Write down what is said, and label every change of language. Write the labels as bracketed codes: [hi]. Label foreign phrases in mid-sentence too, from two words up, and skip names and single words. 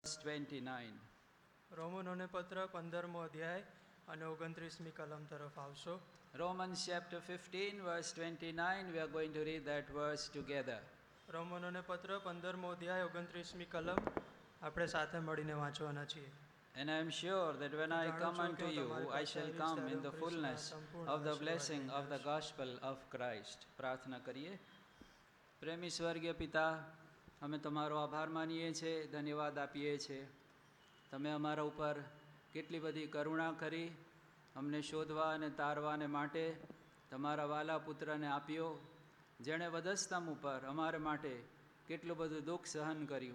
[gu] 29. રોમનોને પત્ર 15મો અધ્યાય અને 29મી કલમ તરફ આવશો. [en] Romans chapter 15 verse 29, we are going to read that verse together. [gu] રોમનોને પત્ર 15મો અધ્યાય 29મી કલમ આપણે સાથે મળીને વાંચવાના છીએ. [en] And I am sure that when I come unto you, I shall come in the fullness of the blessing of the gospel of Christ. [gu] પ્રાર્થના કરીએ. પ્રેમી સ્વર્ગીય પિતા, અમે તમારો આભાર માનીએ છીએ, ધન્યવાદ આપીએ છીએ. તમે અમારા ઉપર કેટલી બધી કરુણા કરી, અમને શોધવા અને તારવાને માટે તમારા વાલા પુત્રને આપ્યો, જેણે વધસ્તંભ ઉપર અમારે માટે કેટલું બધું દુઃખ સહન કર્યું.